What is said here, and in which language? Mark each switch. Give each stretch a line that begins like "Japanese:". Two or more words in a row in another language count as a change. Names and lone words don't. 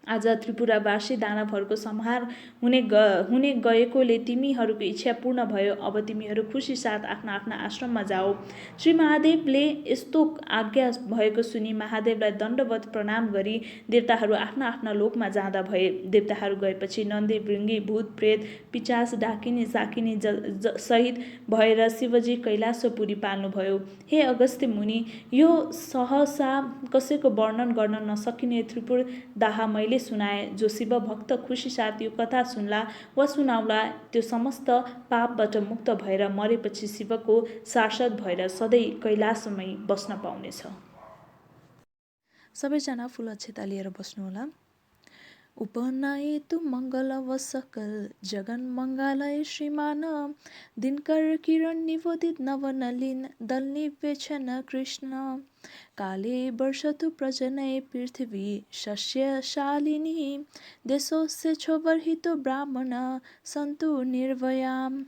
Nepali: आज त्रिपुरावासी दानवहरूको संहार हुने गएकोले तिमीहरूको इच्छा पूर्ण भयो। अब तिमीहरू खुसी साथ आफ्ना आफ्ना आश्रममा जाओ। श्री महादेवले यस्तो आज्ञा भएको सुनि महादेवलाई दण्डवत प्रणाम गरी देवताहरू आफ्ना आफ्ना लोकमा जाँदा भए। देवताहरू गएपछि नन्दी भृङ्गी भूत प्रेत पिचास डाकिनी साकिनी सहित भएर शिवजी कैलाशपुरी पाल्नुभयो। हे अगस्त्य मुनि, यो सहसा कसैको वर्णन गर्न नसकिने त्रिपुर दाह मैले सुनाए। जो शिव भक्त खुसी साथ यो कथा सुन्ला वा सुनाउला त्यो समस्त पापबाट मुक्त भएर मरेपछि शिवको सार्सद भएर सधैँ कैलाशमै बस्न पाउनेछ। सबैजना फुल अक्षता लिएर बस्नुहोला।
Sanskrit: उपनयतु मङ्गल सकल जगन मङ्गलय श्रीमान दिनकर किरण निवोदित नवनलिन दल निवेक्षण कृष्ण काले वर्षतु प्रजनय पृथ्वी शस्यशालिनी देशोस्य क्षोभर्हितो ब्राह्मण सन्तु निर्भयाम्